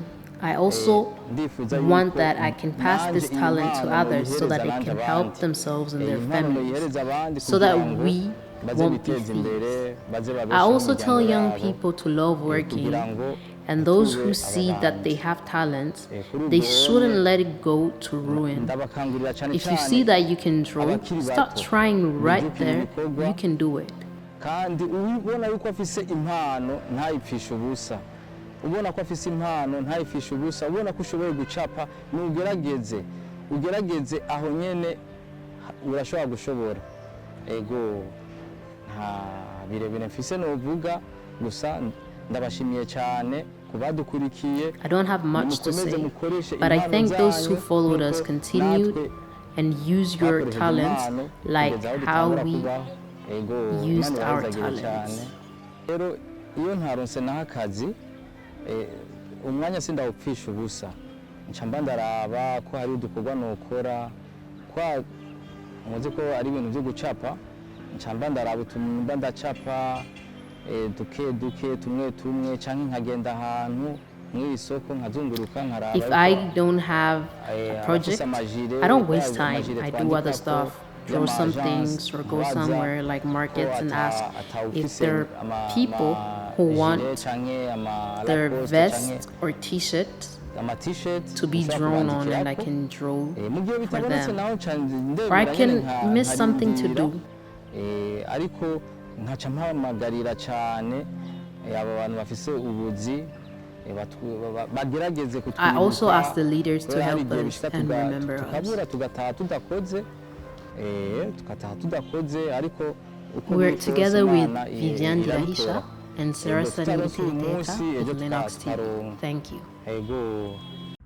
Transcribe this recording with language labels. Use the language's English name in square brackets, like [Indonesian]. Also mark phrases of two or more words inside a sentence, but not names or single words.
[English] I also want that I can pass this talent to others so that they can help themselves and their families, so that we won't be thieves. I also tell young people to love working, and those who see that they have talent, they shouldn't let it go to ruin. If you see that you can draw, start trying right there. You can do it. [Rundi] kandi ubona yuko afise impano ntayipfisha ubusa, ubona ko afise impano ntayipfisha ubusa, ubona ko ushoboye gucapa, ugerageze aho nyene urashobora gushobora. Ego nta birebire mfise novuga, gusa ndabashimiye cyane kubadukurikiye. [English] I don't have much to say, but I thank those who followed us, continued, and use your talents like how we used our talents. [Rundi] Rero iyo ntaronse naho akazi, umwanya sindawupfisha ubusa, ncamba ndaraba ko hari udukorwa nokora, kwa muzi ko ari ibintu byo gucapa, ncamba ndaraba utumba ndacapa duke tumwe canke nkagenda ahantu mw'isoko nkazunguruka nkaraba. [English] If I don't have a project, I don't waste time. I do other stuff, draw some things or go somewhere like markets and ask if there are people who want their vest or t-shirt to be drawn on, and I can draw for them. Or I can miss something to do. [Rundi] Ariko nkaca mpamagarira cyane aba bantu bafise ubuzi bagerageze kutwibuka. [English] I also ask the leaders to help us and remember us. We're together with Vivier Ndirahisha and Sarah of Linox TV. Thank you.